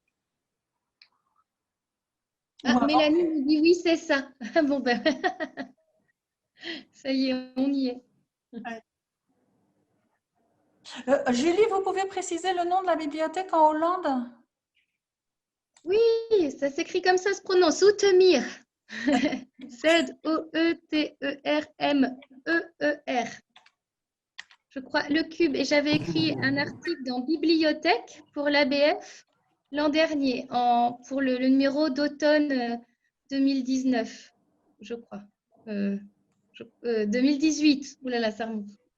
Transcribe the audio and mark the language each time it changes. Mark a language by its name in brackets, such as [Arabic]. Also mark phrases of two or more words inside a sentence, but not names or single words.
[French] Ah, Mélanie nous dit oui, c'est ça. Bon, ben, ça y est, on y est. Julie, vous pouvez préciser le nom de la bibliothèque en Hollande? Oui, ça s'écrit comme ça, se prononce Zoetermeer. Z-O-E-T-E-R-M-E-E-R. Je crois, le Cube. Et j'avais écrit un article dans Bibliothèque pour l'ABF l'an dernier, pour le numéro d'automne 2019, je crois. 2018. Ouh là là, ça remonte.